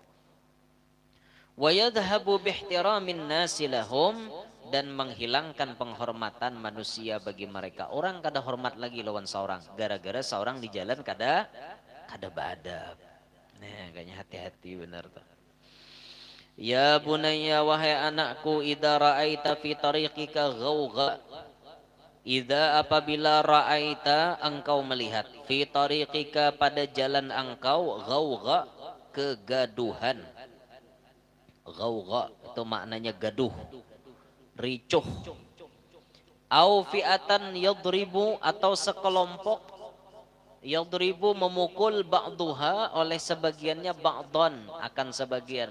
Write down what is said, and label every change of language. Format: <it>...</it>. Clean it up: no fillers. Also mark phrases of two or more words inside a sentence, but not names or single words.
<ar>ويذهب باحترام الناس لهم,</ar> <bjn>dan menghilangkan penghormatan manusia bagi mereka. Orang kada hormat lagi lawan seorang gara-gara seorang di jalan kada badab. Nah, kayaknya hati-hati benar tuh.</bjn> <ar>يا بني,</ar> <bjn>wahai anakku,</bjn> <ar>إذا رأيت في طريقك غوغاء,</ar> <bjn>idza apabila ra'aita engkau melihat,</bjn> <ar>في طريقك</ar> <bjn>pada jalan engkau, ghawgha kegaduhan. Ghawgha itu maknanya gaduh, ricuh.</bjn> <ar>أو فئة يضرب,</ar> <bjn>atau sekelompok yadribu memukul ba'duha oleh sebagiannya ba'don akan sebagian.</bjn>